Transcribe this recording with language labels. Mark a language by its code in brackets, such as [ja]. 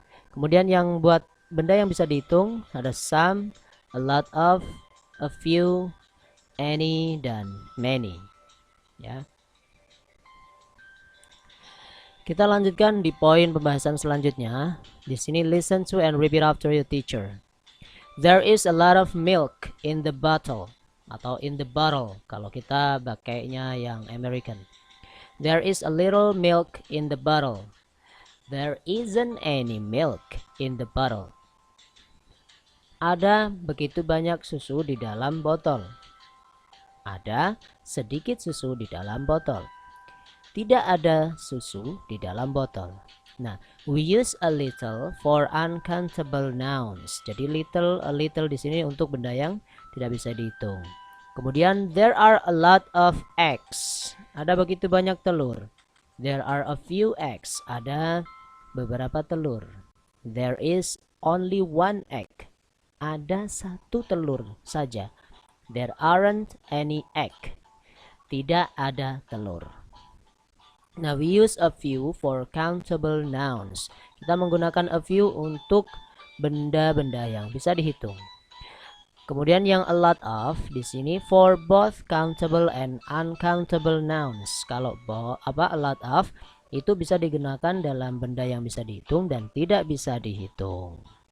[id] Kemudian yang buat benda yang bisa dihitung ada some, a lot of, a few, any, dan many. Ya. Kita lanjutkan di poin pembahasan selanjutnya. Di sini [en] listen to and repeat after your teacher. There is a lot of milk in the bottle [id] atau [en] in the bottle [id] kalau kita pakainya yang American. [en] There is a little milk in the bottle. There isn't any milk in the bottle. [id] Ada begitu banyak susu di dalam botol. Ada sedikit susu di dalam botol. Tidak ada susu di dalam botol. Nah, [en] we use a little for uncountable nouns. [id] Jadi little, a little di sini untuk benda yang tidak bisa dihitung. Kemudian [en] there are a lot of eggs. [id] Ada begitu banyak telur. [en] There are a few eggs. [id] Ada beberapa telur. [en] There is only one egg. [id] Ada satu telur saja. [en] There aren't any egg. [id] Tidak ada telur. [en] Now we use a few for countable nouns. [id] Kita menggunakan a few untuk benda-benda yang bisa dihitung. Kemudian yang [en] a lot of [id] di sini [en] for both countable and uncountable nouns. [id] Kalau a lot of itu bisa digunakan dalam benda yang bisa dihitung dan tidak bisa dihitung.